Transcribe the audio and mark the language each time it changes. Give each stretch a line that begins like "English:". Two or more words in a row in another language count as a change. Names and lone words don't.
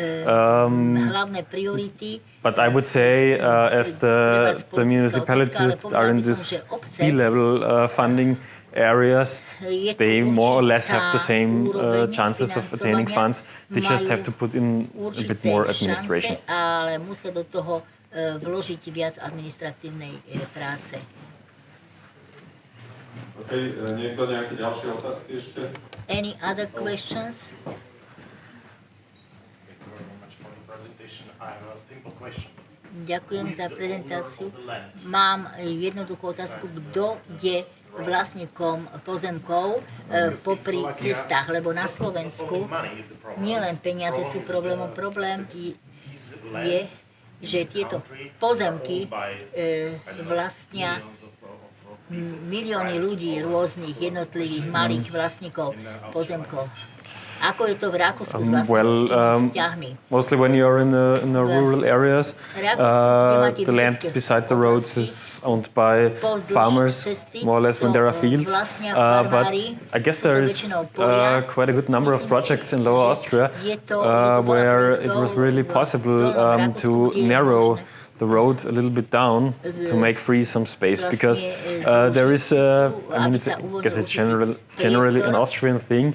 English: But I would say, as the municipalities that are in this B-level funding areas, they more or less have the same chances of attaining funds. They just have to put in a bit more administration.
Slovak: Okay, niekto nejaké ďalšie otázky ešte?
English: Any other questions?
Slovak: Ďakujem za prezentáciu. Mám jednoduchú otázku. Kto je vlastníkom pozemkov popri cestách? Lebo na Slovensku nielen peniaze sú problémom. Problém je, že tieto pozemky vlastnia milióny ľudí, rôznych jednotlivých malých vlastníkov pozemkov. Ako je to v Rakúsku s vlastníckými vzťahmi?
English: Mostly when you're in the rural areas, the land beside the roads is owned by farmers, more or less when there are fields. But I guess there is quite a good number of projects in Lower Austria where it was really possible to narrow the road a little bit down to make free some space, because there is, I guess it's generally an Austrian thing.